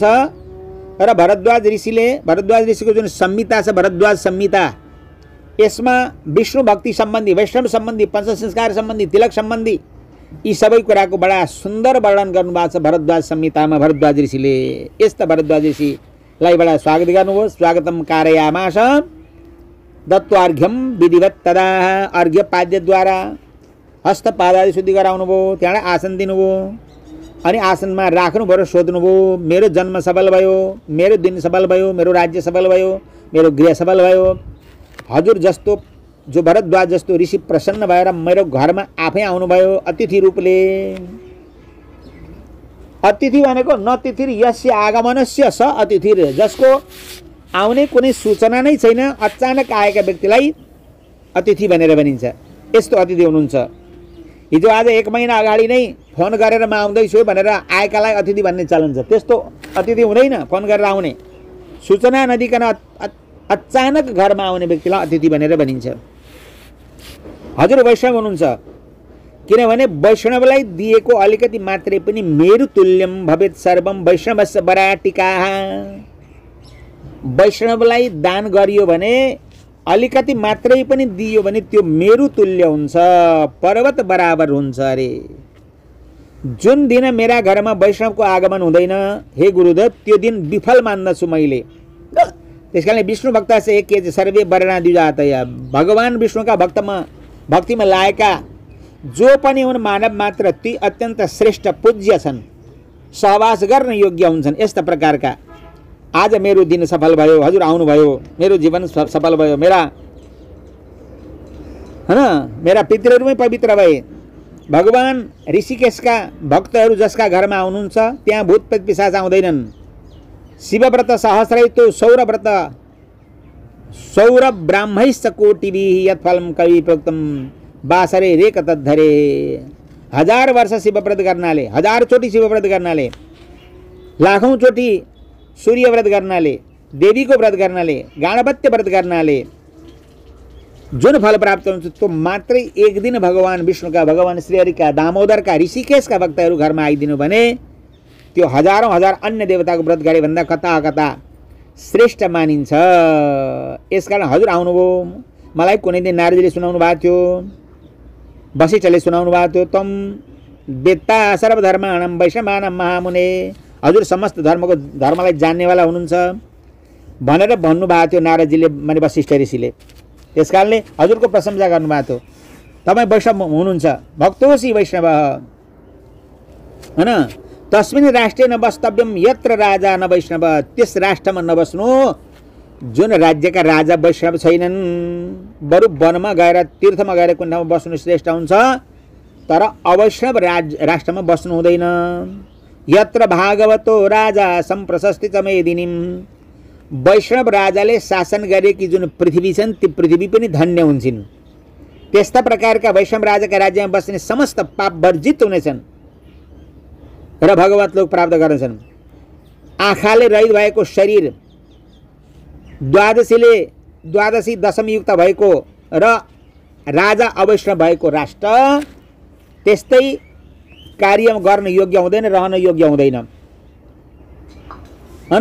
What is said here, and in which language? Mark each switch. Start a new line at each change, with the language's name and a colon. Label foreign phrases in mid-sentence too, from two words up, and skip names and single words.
Nepali: र भरद्वाज ऋषिको जुन संहिता छ, भरद्वाज संहिता, यसमा विष्णु भक्ति सम्बन्धी, वैष्णव सम्बन्धी, पंच संस्कार सम्बन्धी, तिलक सम्बन्धी यी सबै कुराको बडा सुन्दर वर्णन गर्नुभएको छ भरद्वाज संहितामा। भरद्वाज ऋषिले यस्ता भरद्वाज ऋषिलाई बडा स्वागत गर्नुभयो।
Sanskrit: स्वागतम कारयामास दत्वार्घ्यम विधिवत तदा,
Nepali: अर्घ्य पाद्यद्वारा हस्तपादादि शुद्धि गराउनुभयो। त्यहाँबाट आसन दिनुभयो। अनि आसनमा राख्नुभयो र सोध्नुभयो, मेरो जन्म सफल भयो, मेरो दिन सफल भयो, मेरो राज्य सफल भयो, मेरो गृह सफल भयो। हजुर जस्तो, जो भरद्वाज जस्तो ऋषि प्रसन्न भएर मेरो घरमा आफै आउनुभयो अतिथि रूपले। अतिथि भनेको
Sanskrit: न तिथिर यस्य आगमनस्य स अतिथिर,
Nepali: जसको आउने कुनै सूचना नै छैन, अचानक आएका व्यक्तिलाई अतिथि भनेर भनिन्छ। यस्तो अतिथि हुनुहुन्छ। हिजो आज 1 महिना अगाडि नै फोन गरेर म आउँदैछु भनेर आएकालाई अतिथि भन्ने चलन छ। त्यस्तो अतिथि हुँदैन, फोन गरेर आउने, सूचना नदिकन अचानक घरमा आउने व्यक्तिलाई अतिथि भनेर भनिन्छ। हजुर वैष्णव हुनुहुन्छ, किनभने वैष्णवलाई दिएको अलिकति मात्रै पनि
Sanskrit: मेरु तुल्यम भवेत् सर्वम वैष्णवस्य वराटिकाः।
Nepali: वैष्णवलाई दान गरियो भने, अलिकति मात्रै पनि दियो भने त्यो मेरु तुल्य हुन्छ, पर्वत बराबर हुन्छ अरे। जुन दिन मेरा घरमा वैष्णवको आगमन हुँदैन हे गुरुदेव, त्यो दिन विफल मान्दछु मैले।
Sanskrit: त्यसकारणले विष्णु भक्त से के सर्वे वर्णा द्विजातया,
Nepali: भगवान विष्णुका भक्तिमा लागेका जो पनि हुन् मानव मात्र ती अत्यन्त श्रेष्ठ पूज्य छन्। सहवास गर्न योग्य हुन्छन्। यस्ता प्रकारका आज मेरो दिन सफल भयो, हजुर आउनुभयो, मेरो जीवन सफल भयो, मेरा मेरा पितृहरूमै पवित्र भए। भगवान ऋषिकेशका भक्तहरू जसका घरमा आउनुहुन्छ त्यहाँ भूत प्रेत पिशाच आउँदैनन्।
Sanskrit: शिवव्रत सहस्रैतो सौरव्रत सौर ब्राह्मैश्च कोटिभिः यत्फलं कवि प्रोक्तम बासरे रेक तद्धरे।
Nepali: 1000 वर्ष शिवव्रत गर्नाले, 1000 चोटि शिवव्रत गर्नाले, लाखौं चोटि सूर्यव्रत गर्नाले, देवीको व्रत गर्नाले, गणपत्य व्रत गर्नाले जुन फल प्राप्त हुन्छ त्यो मात्रै एक दिन भगवान विष्णुका, भगवान श्रीहरिका, दामोदरका, ऋषिकेशका भक्तहरू घरमा आइदिनु भने त्यो हजारौं हजार अन्य देवताको व्रत गरे भन्दा कता कता श्रेष्ठ मानिन्छ। यसकारण हजुर आउनुभयो। मलाई कुनै दिन नारदले सुनाउनु भएको थियो, वशिष्ठले सुनाउनु भएको थियो,
Sanskrit: तम वेत्ता सर्वधर्माणां वैष्णवानां महामुने,
Nepali: हजुर समस्त धर्मलाई जान्नेवाला हुनुहुन्छ भनेर भन्नुभएको थियो नारदजीले, माने वशिष्ठ ऋषिले। त्यसकारणले हजुरको प्रशंसा गर्नुभएको थियो। तपाईँ वैष्णव हुनुहुन्छ,
Sanskrit: भक्तोसी वैष्णव
Nepali: हैन।
Sanskrit: तस्मिन् राष्ट्रे न वस्तव्यम यत्र राजा न वैष्णव,
Nepali: त्यस राष्ट्रमा नबस्नु जुन राज्यका राजा वैष्णव छैनन्। बरु वनमा गएर, तीर्थमा गएर कुन ठाउँमा बस्नु श्रेष्ठ हुन्छ, तर अवैष्णव राष्ट्रमा बस्नु हुँदैन।
Sanskrit: यत्र भागवतो राजा सम्प्रशस्ति च मेदिनीम,
Nepali: वैष्णव राजाले शासन गरेकी जुन पृथ्वी छन् ती पृथ्वी पनि धन्य हुन्छन्। त्यस्ता प्रकारका वैष्णव राजाका राज्यमा बस्ने समस्त पाप वर्जित हुनेछन् र भगवत लोक प्राप्त गर्नेछन्। आँखाले रहित भएको शरीर, द्वादशी दशमी युक्त भएको र राजा अवैष्णव भएको राष्ट्र त्यस्तै कार्य गर्न योग्य हुँदैन, रहन योग्य हुँदैन हैन।